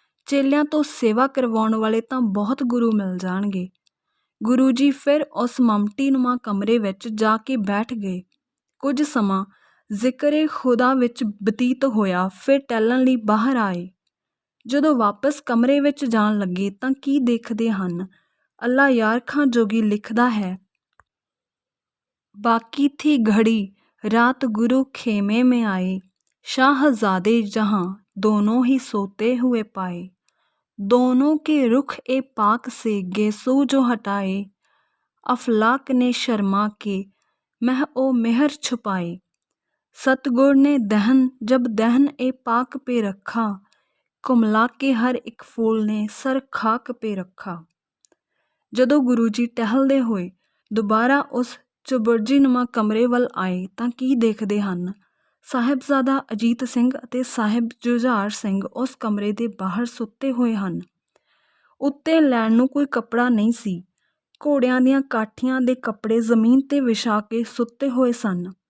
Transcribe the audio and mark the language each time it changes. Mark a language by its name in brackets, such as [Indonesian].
[Punjabi] ਚੇਲਿਆਂ ਤੋਂ ਸੇਵਾ ਕਰਵਾਉਣ ਵਾਲੇ ਤਾਂ ਬਹੁਤ ਗੁਰੂ ਮਿਲ ਜਾਣਗੇ। ਗੁਰੂ ਜੀ ਫਿਰ ਉਸ ਮਮਟੀਨੁਮਾ ਕਮਰੇ ਵਿੱਚ ਜਾ ਕੇ ਬੈਠ ਗਏ। ਕੁਝ ਸਮਾਂ ਜ਼ਿਕਰੇ ਖੁਦਾ ਵਿੱਚ ਬਤੀਤ ਹੋਇਆ, ਫਿਰ ਟਹਿਲਣ ਲਈ ਬਾਹਰ ਆਏ। ਜਦੋਂ ਵਾਪਸ ਕਮਰੇ ਵਿੱਚ ਜਾਣ ਲੱਗੇ ਤਾਂ ਕੀ ਦੇਖਦੇ ਹਨ? ਅੱਲਾ ਯਾਰ ਖਾਂ ਜੋਗੀ ਲਿਖਦਾ ਹੈ, [Hindi] बाकी थी घड़ी रात गुरु खेमे में आए, शाहजादे जहाँ दोनों ही सोते हुए पाए, दोनों के रुख ए पाक से गेसू जो हटाए, अफलाक ने शर्मा के मह ओ मेहर छुपाए, सतगुर ने दहन जब दहन ए पाक पे रखा, कुमला के हर एक फूल ने सर खाक पे रखा। [Punjabi] ਜਦੋਂ ਗੁਰੂ ਜੀ ਟਹਿਲਦੇ ਹੋਏ ਦੁਬਾਰਾ ਉਸ ਚੁਬਰਜੀਨੁਮਾ ਕਮਰੇ ਵੱਲ ਆਏ ਤਾਂ ਕੀ ਦੇਖਦੇ ਹਨ? ਸਾਹਿਬਜ਼ਾਦਾ ਅਜੀਤ ਸਿੰਘ ਅਤੇ ਸਾਹਿਬ ਜੁਝਾਰ ਸਿੰਘ ਉਸ ਕਮਰੇ ਦੇ ਬਾਹਰ ਸੁੱਤੇ ਹੋਏ ਹਨ। ਉੱਤੇ ਲੈਣ ਨੂੰ ਕੋਈ ਕੱਪੜਾ ਨਹੀਂ ਸੀ। ਘੋੜਿਆਂ ਦੀਆਂ ਕਾਠੀਆਂ ਦੇ ਕੱਪੜੇ ਜ਼ਮੀਨ 'ਤੇ ਵਿਛਾ ਕੇ ਸੁੱਤੇ ਹੋਏ ਸਨ।